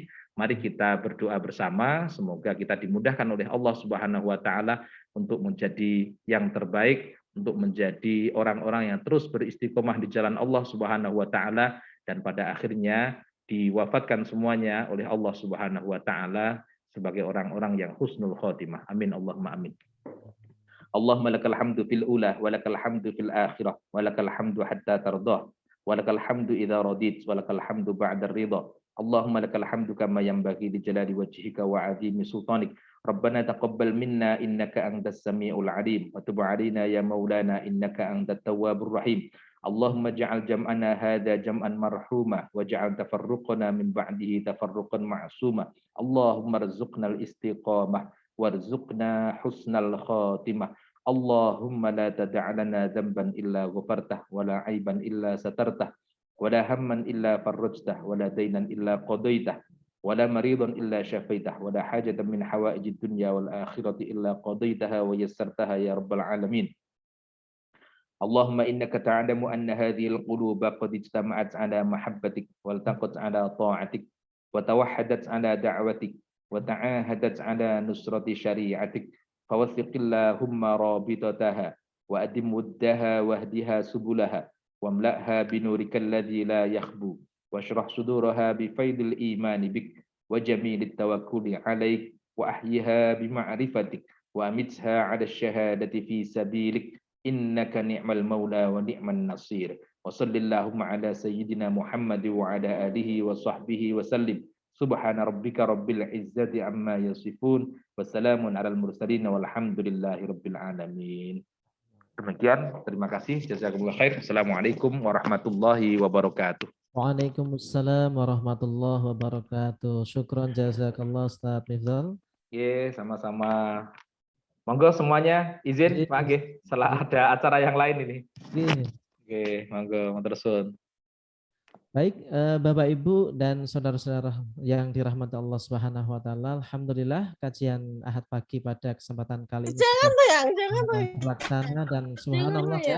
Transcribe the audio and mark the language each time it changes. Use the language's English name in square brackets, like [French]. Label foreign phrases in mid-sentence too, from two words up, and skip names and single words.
[Indonesian] Mari kita berdoa bersama, semoga kita dimudahkan oleh [Arabic] الله سبحانه وتعالى [Indonesian] untuk menjadi yang terbaik, untuk menjadi orang-orang yang terus beristiqomah di jalan [Arabic] الله سبحانه وتعالى [Indonesian] dan pada akhirnya diwafatkan semuanya oleh [Arabic] الله سبحانه وتعالى [Indonesian] sebagai orang-orang yang [Arabic] حسن الخاتمة. آمين اللهم آمين. اللهم لك الحمد في الأولى ولك الحمد في الآخرة ولك الحمد حتى ترضى ولك الحمد إذا رضيت ولك الحمد بعد الرضا. اللهم لك الحمد كما ينبغي لجلال وجهك وعظيم سلطانك. ربنا تقبل منا إنك أنت السميع العليم وتب علينا يا مولانا إنك أنت التواب الرحيم. اللهم اجعل جمعنا هذا جمعا مرحوما واجعل تفرقنا من بعده تفرقا معصوما. اللهم ارزقنا الاستقامة وارزقنا حسن الخاتمة. اللهم لا تدع لنا ذنبا إلا غفرته ولا عيبا إلا سترته ولا هما إلا فرجته ولا دينا إلا قضيته ولا مريضا إلا شفيته ولا حاجة من حوائج الدنيا والآخرة إلا قضيتها ويسرتها يا رب العالمين. اللهم إنك تعلم أن هذه القلوب قد اجتمعت على محبتك والتقت على طاعتك و توحدت على دعوتك وتعاهدت على نصرة شريعتك فوثق اللهم رابطتها وأدم ودها واهدها سبلها واملأها بنورك الذي لا يخبو واشرح صدورها بفيض الإيمان بك وجميل التوكل عليك وأحيها بمعرفتك وأمتها على الشهادة في سبيلك إنك نعم المولى ونعم النصير. وصلى الله على سيدنا محمد وعلى آله وصحبه وسلم. سبحان ربك رب العزة عما يصفون وسلام على المرسلين والحمد لله رب العالمين. [Indonesian] Demikian, terima kasih. [Arabic] جزاكم الله خير. السلام عليكم ورحمة الله وبركاته. وعليكم السلام ورحمة الله وبركاته. شكرا جزاك الله أستاذ Mifdal. [Indonesian] Sama-sama. Monggo semuanya izin Pak Nggih, setelah ada acara yang lain ini. Oke, monggo tersun. Baik, Bapak Ibu dan saudara-saudara yang dirahmati [Arabic] الله سبحانه وتعالى, [Indonesian] alhamdulillah kajian Ahad pagi pada kesempatan kali ini terlaksana dan subhanallah ya.